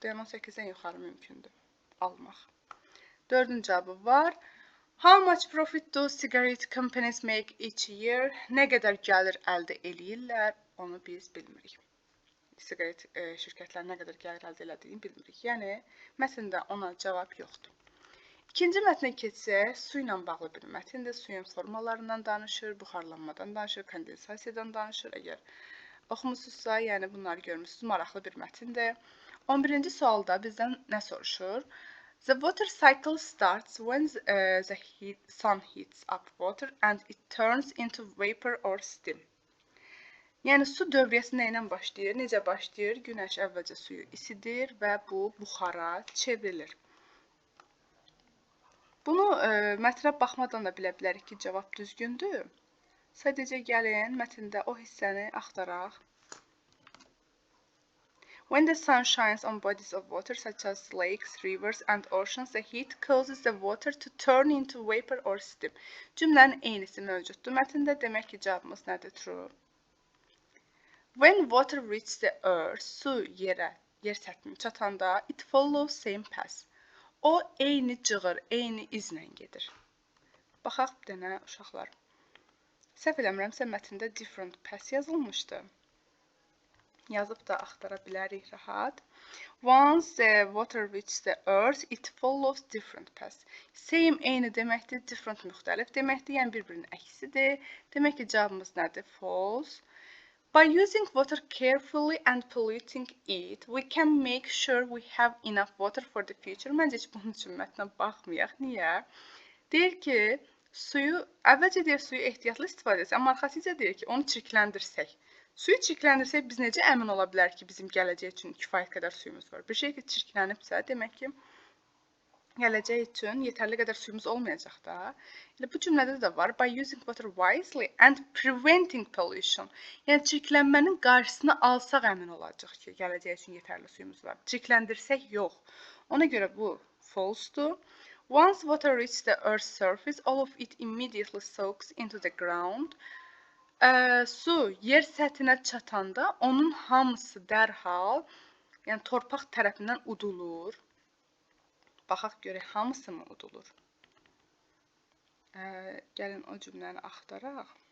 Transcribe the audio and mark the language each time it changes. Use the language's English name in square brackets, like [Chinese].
[Azerbaijani] Yəni 18-dən yuxarı mümkündür almaq. 4-cü cavabı var. [English] How much profit do cigarette companies make each year? [Azerbaijani] Nə qədər gəlir əldə eləyirlər? Onu biz bilmirik. Siqaret şirkətləri nə qədər gəlir əldə elədiyini bilmirik. Yəni, mətndə ona cavab yoxdur. İkinci mətnə keçsək, su ilə bağlı bir mətndir. Suyun formalarından danışır, buxarlanmadan danışır, kondensasiyadan danışır. Əgər oxumusunuzsa, yəni bunları görmüsünüz, maraqlı bir mətndir. 11-ci sualda bizdən nə soruşur? [English] The water cycle starts when the sun heats up water and it turns into vapor or steam. [Azerbaijani] Yəni su dövriyyəsi nə ilə başlayır? Necə başlayır? Günəş əvvəlcə suyu isidir və bu buxara çevrilir. Bunu mətnə baxmadan da bilə bilərik ki, cavab düzgündür. Sadəcə gəlin mətndə o hissəni axtaraq. [English] When the sun shines on bodies of water such as lakes, rivers and oceans, the heat causes the water to turn into vapor or steam. [Azerbaijani] Cümlənin eynisi mövcuddur mətndə. Demək ki, cavabımız nədir? True. [English] When water reaches the earth, [Azerbaijani] su yer səthinə çatanda, [English] it follows same path. [Azerbaijani] O eyni cığır, eyni izlə gedir. Baxaq bir dənə uşaqlar. Səhv eləmirəmsə mətndə different path yazılmışdı. Yazıb da axtara bilərik rahat. [English] Once the water reaches the earth, it follows different paths. [Azerbaijani] Same eyni deməkdir, different müxtəlif deməkdir, yəni bir-birinin əksidir. Demək ki, cavabımız nədir? [English] False. By using water carefully and polluting it, we can make sure we have enough water for the future. [Azerbaijani] Məncə heç bunun üçün mətnə baxmayaq. Niyə? Deyir ki, əvvəlcə deyir suyu ehtiyatlı istifadə etsək, amma arxasıca deyir ki, onu çirkləndirsək. Suyu çirkləndirsək, biz necə əmin ola bilər ki, bizim gələcək üçün kifayət qədər suyumuz var? Bir şey ki, çirklənibsə, demək ki, gələcək üçün yetərli qədər suyumuz olmayacaq da. Elə bu cümlədə də var. [English] By using water wisely and preventing pollution. [Azerbaijani] Yəni, çirklənmənin qarşısını alsaq əmin olacaq ki, gələcək üçün yetərli suyumuz var. Çirkləndirsək, yox. Ona görə bu false-dur. [English] Once water reaches the earth's surface, all of it immediately soaks into the ground. [Azerbaijani] Su yer səthinə çatanda onun hamısı dərhal, yəni torpaq tərəfindən udulur. Baxaq görək, hamısı mı udulur? Gəlin o cümləni axtaraq.